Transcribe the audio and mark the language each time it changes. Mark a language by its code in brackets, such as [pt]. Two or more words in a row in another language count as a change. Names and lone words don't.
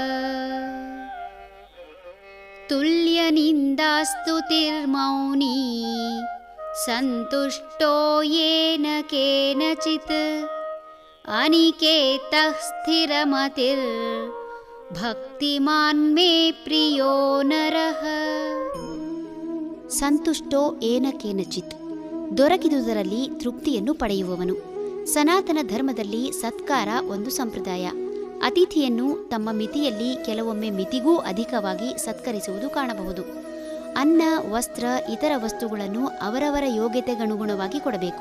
[sa] ತುಲ್ಯನಿಂದಾಸ್ತುತಿರ್ಮೌನಿ ಸಂತುಷ್ಟೋ ಯೇನ ಕೇನಚಿತ್ ಅನಿಕೇತಃ ಸ್ಥಿರಮತಿರ್ ಭಕ್ತಿಮಾನ್ ಮೇ ಪ್ರಿಯೋ ನರಃ. ಸಂತುಷ್ಟೋ ಏನ ಕೇನಚಿತ್, [kn] ದೊರಕಿದುದರಲ್ಲಿ ತೃಪ್ತಿಯನ್ನು ಪಡೆಯುವವನು. ಸನಾತನ ಧರ್ಮದಲ್ಲಿ ಸತ್ಕಾರ ಒಂದು ಸಂಪ್ರದಾಯ. ಅತಿಥಿಯನ್ನು ತಮ್ಮ ಮಿತಿಯಲ್ಲಿ, ಕೆಲವೊಮ್ಮೆ ಮಿತಿಗೂ ಅಧಿಕವಾಗಿ ಸತ್ಕರಿಸುವುದು ಕಾಣಬಹುದು. ಅನ್ನ, ವಸ್ತ್ರ, ಇತರ ವಸ್ತುಗಳನ್ನು ಅವರವರ ಯೋಗ್ಯತೆಗನುಗುಣವಾಗಿ ಕೊಡಬೇಕು.